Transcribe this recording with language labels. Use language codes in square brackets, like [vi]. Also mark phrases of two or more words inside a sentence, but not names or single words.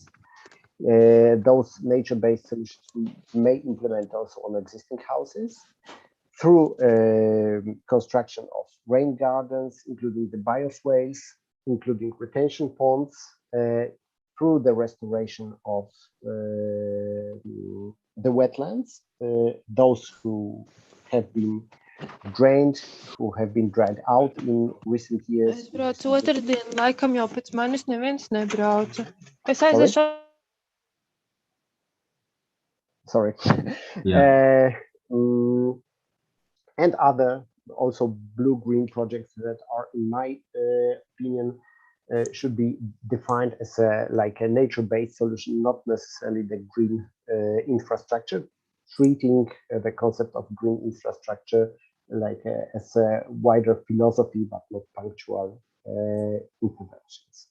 [en] Those nature-based solutions we may implement also on existing houses through construction of rain gardens, including the bioswales, including retention ponds, through the restoration of the wetlands, those who have been drained, who have been dried out in recent years. [lv] Es braucu otrdien, laikam jau pēc manis neviens nebrauca. Es aiziešu. [en] Sorry. Yeah. And other also blue-green projects that are, in my opinion, should be defined as like a nature-based solution, not necessarily the green infrastructure, treating the concept of green infrastructure like as a wider philosophy, but not punctual interventions.